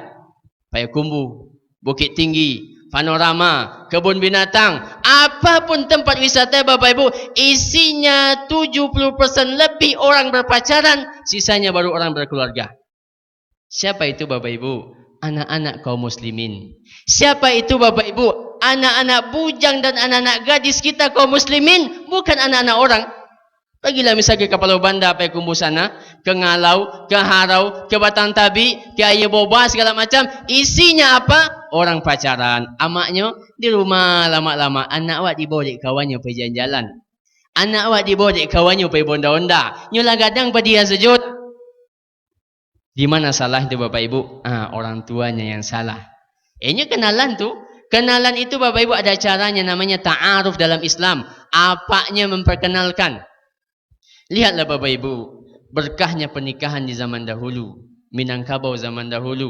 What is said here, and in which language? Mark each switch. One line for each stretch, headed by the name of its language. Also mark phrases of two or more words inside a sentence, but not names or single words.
Indonesian: Payakumbuh, Bukit Tinggi, Panorama, Kebun Binatang, apapun tempat wisata Bapak Ibu, isinya 70% lebih orang berpacaran, sisanya baru orang berkeluarga. Siapa itu Bapak Ibu? Anak-anak kaum muslimin. Siapa itu Bapak Ibu? Anak-anak bujang dan anak-anak gadis kita kaum muslimin, bukan anak-anak orang. Bagilah misalnya ke Kepala Banda, ke Kumbu sana, ke Ngalau, ke Harau, ke Batang Tabi, ke Ayah Boba, segala macam. Isinya apa? Orang pacaran.
Minangkabau: Amaknya di rumah lama-lama. Anak awak dibawa dek kawannya pergi jalan-jalan. Anak awak dibawa dek kawannya pergi bonda-onda. Nyolah gadang pada dia sejut.
Indonesian: Di mana salah itu Bapak Ibu? Orang tuanya yang salah. Ini kenalan tu. Kenalan itu Bapak Ibu ada caranya namanya ta'aruf dalam Islam. Apanya memperkenalkan. Lihatlah Bapak Ibu. Berkahnya pernikahan di zaman dahulu. Minangkabau zaman dahulu.